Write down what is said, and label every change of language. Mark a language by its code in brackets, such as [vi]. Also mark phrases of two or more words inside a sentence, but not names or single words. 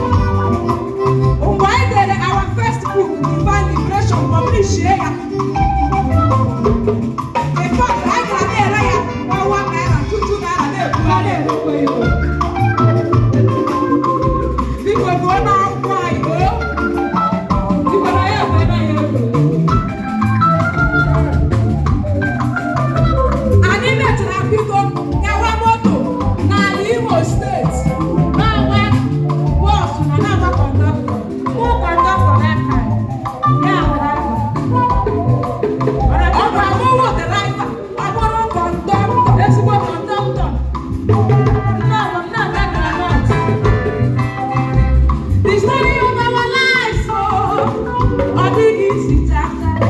[ig] Mgbe anyị dere [en] our first book, [ig] Divine Liberation, publish ya. [en] In fact, [ig] anyị gara na-ere ya nwa [en] one naira, two, two naira, [ig] na-ebu ya, na-ebu ya. Biko, gụọ n'akwụkwọ anyị, gụọ. Biko, na ya ekwe na ya ekwe. Anyị mechara bido nyawa moto n'ala Imo Steeti. Na-agba bọọsụ na na-agba kọndọktọ. Mụ kọndọktọ [en] that time. [ig] Ya bụ driver. Ọ bụ amụwo driver, ọ bụrụ kọndọktọ, ezigbo kọndọktọ. Nnọọ, nnọọ, nnọọ, nnọọ. [en] The story of our lives, [ig] oh, ọ dịghị isi tata.